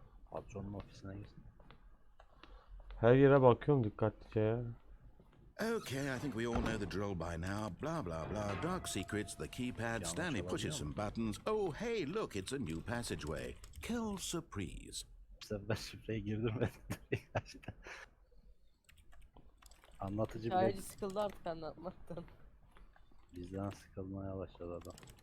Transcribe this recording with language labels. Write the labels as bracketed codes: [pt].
[tr] Patronun ofisine gitsin. Her yere bakıyorum dikkatlice ya. [en] Okay, I think we all know the drill by now. Blah, blah, blah. Dark secrets, the keypad. Stanley pushes some buttons. Oh, hey, look, it's a new passageway. Kill surprise. [tr] Bu sefer şifreyi girdirmedim. Anlatıcı bile Şairci sıkıldı artık anlatmaktan. bizden sıkılmaya başladı adam.